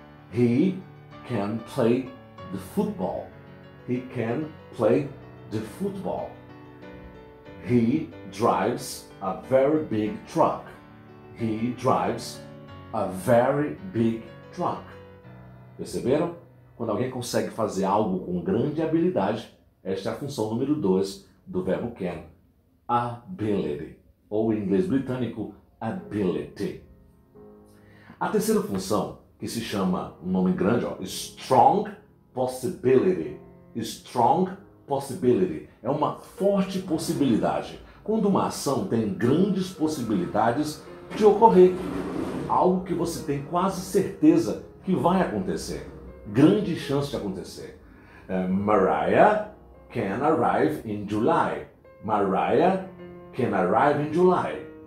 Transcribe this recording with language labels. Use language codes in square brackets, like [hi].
[en] He can play the football. He can play the football. He drives a very big truck. He drives a very big truck. [pt] Perceberam? Quando alguém consegue fazer algo com grande habilidade, esta é a função número 2 do verbo can. Ability, ou em inglês britânico, ability. A terceira função, que se chama, um nome grande, strong possibility. Strong possibility é uma forte possibilidade. Quando uma ação tem grandes possibilidades de ocorrer, algo que você tem quase certeza que vai acontecer, grande chance de acontecer. [en] Mariah can arrive in July. Mariah can arrive in July.